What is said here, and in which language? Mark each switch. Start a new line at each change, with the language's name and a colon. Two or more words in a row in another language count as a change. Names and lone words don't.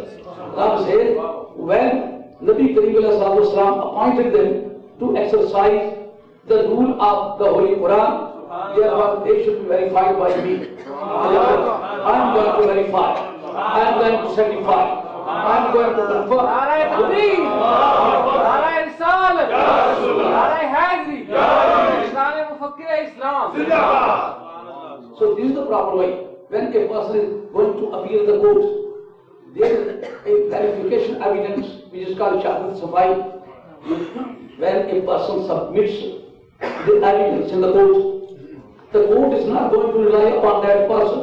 English: Ram says, when Nabi Kareem appointed them to exercise the rule of the Holy Quran, therefore they should be verified by me. I am going to verify, I am going to certify, I am going to confirm. Mufakkir-e-Islam. So this is the proper way. When a person is going to appear in the court, there is a verification evidence which is called
Urdu: شہادت صفائی.
English: When a person submits the evidence in the court is not going to rely upon that person.